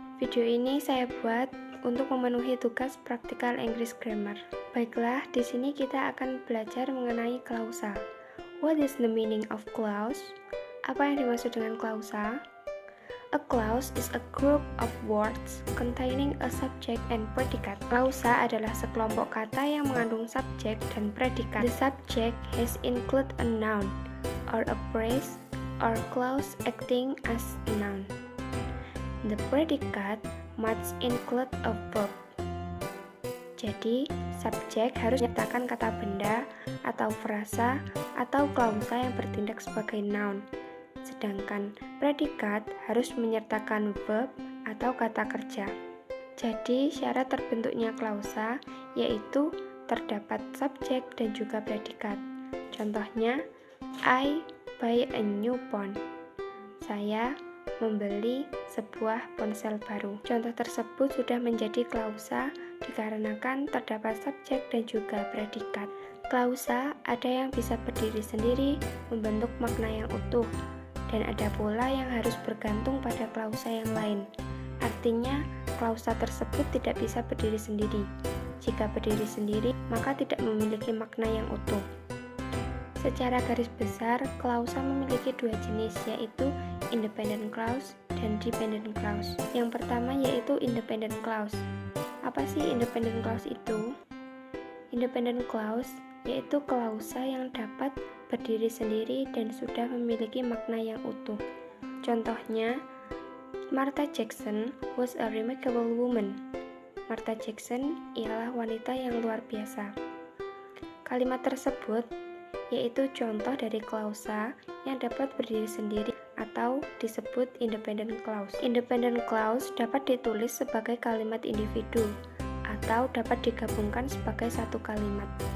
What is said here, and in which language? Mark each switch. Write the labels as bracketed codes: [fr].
[id] Video ini saya buat untuk memenuhi tugas praktikal English Grammar. Baiklah, di sini kita akan belajar mengenai klausa. [en] What is the meaning of clause? [id] Apa yang dimaksud dengan klausa? [en] A clause is a group of words containing a subject and predicate. [id] Klausa adalah sekelompok kata yang mengandung subjek dan predikat. [en] The subject has include a noun or a phrase or clause acting as a noun. The predicate must include a verb. [id] Jadi, subjek harus menyertakan kata benda atau frasa atau klausa yang bertindak sebagai noun. Sedangkan predikat harus menyertakan verb atau kata kerja. Jadi, syarat terbentuknya klausa yaitu terdapat subjek dan juga predikat. Contohnya, [en] I buy a new phone. [id] Saya membeli sebuah ponsel baru. Contoh tersebut sudah menjadi klausa dikarenakan terdapat subjek dan juga predikat. Klausa ada yang bisa berdiri sendiri membentuk makna yang utuh, dan ada pula yang harus bergantung pada klausa yang lain. Artinya, klausa tersebut tidak bisa berdiri sendiri. Jika berdiri sendiri, maka tidak memiliki makna yang utuh. Secara garis besar, klausa memiliki dua jenis, yaitu independent clause dan dependent clause. Yang pertama yaitu independent clause. Apa sih independent clause itu? Independent clause yaitu klausa yang dapat berdiri sendiri dan sudah memiliki makna yang utuh. Contohnya, [en] Martha Jackson was a remarkable woman. [id] Martha Jackson ialah wanita yang luar biasa. Kalimat tersebut yaitu contoh dari klausa yang dapat berdiri sendiri atau disebut independent clause. Independent clause dapat ditulis sebagai kalimat individu atau dapat digabungkan sebagai satu kalimat.